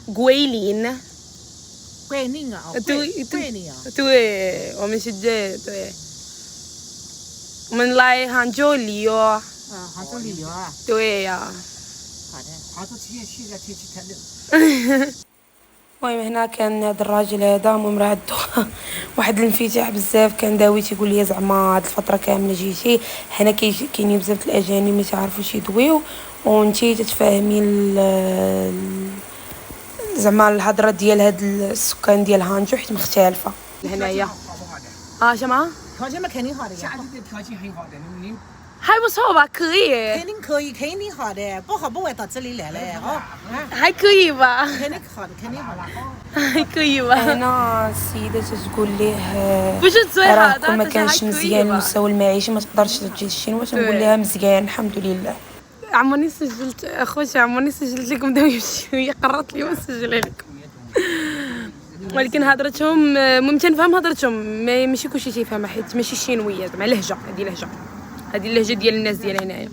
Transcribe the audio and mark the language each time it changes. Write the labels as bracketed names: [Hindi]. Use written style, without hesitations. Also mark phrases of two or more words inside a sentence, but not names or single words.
[Chinese] 桂林呢？桂林啊，桂林啊。对，我们是对。我们来杭州旅游。杭州旅游啊。对呀。好的，杭州现在天气太冷。 [Arabic] المهم هنا كان هذا الراجل هذا المهم راه عندو واحد الانفتاح بزاف، كان داوي تيقول لي زعما هاد الفتره كامله جيتي حنا كاينين بزاف الاجانب ما تعرفوش يدويو وانتي تتفاهمي زعما الهضره ديال هاد السكان ديال هانجو حيت مختلفه هنايا. شما [Chinese] 条件嘛肯定好的呀。夏季的条件很好的，还不错吧？可以。肯定可以，肯定好的，不好不会到这里来嘞，哦。还可以吧？肯定好的，肯定好的。还可以吧？ [Arabic] هنا السيدة تقول ليه [Chinese] 不是最好的， [Arabic] كون ما كانش مزيان المستوى المعيشي ما تقدرش تجي الشينوا، تنقول لها مزيان الحمد لله. عمرني سجلت اخوتي، عمرني سجلت لكم داوي شويه، قررت اليوم نسجلها لكم. ولكن هضرتهم ممكن نفهم هضرتهم ماشي كلشي تيفهمها حيت ماشي شينويه، زعما لهجه، هذه اللهجه ديال الناس ديال هنايا.